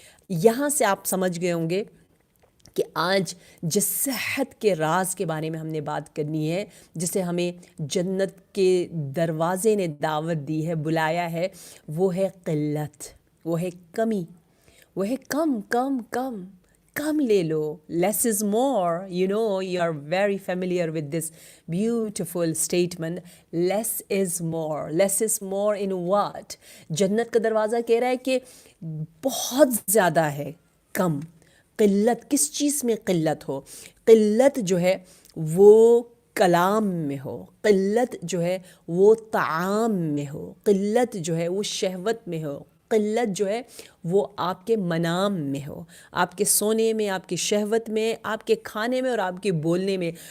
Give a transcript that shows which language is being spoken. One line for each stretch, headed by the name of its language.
Urdu: یہاں سے آپ سمجھ گئے ہوں گے کہ آج جس صحت کے راز کے بارے میں ہم نے بات کرنی ہے، جسے ہمیں جنت کے دروازے نے دعوت دی ہے، بلایا ہے، وہ ہے قلت، وہ ہے کمی، وہ ہے کم کم کم. کم لے لو.
English: Less is more. You are very familiar with this beautiful statement. Less is more. Less is more in what?
Urdu: جنت کا دروازہ کہہ رہا ہے کہ بہت زیادہ ہے کم. قلت کس چیز میں قلت ہو؟ قلت جو ہے وہ کلام میں ہو، قلت جو ہے وہ طعام میں ہو، قلت جو ہے وہ شہوت میں ہو، قلت جو ہے وہ آپ کے منام میں ہو، آپ کے سونے میں، آپ کی شہوت میں، آپ کے کھانے میں اور آپ کے بولنے میں.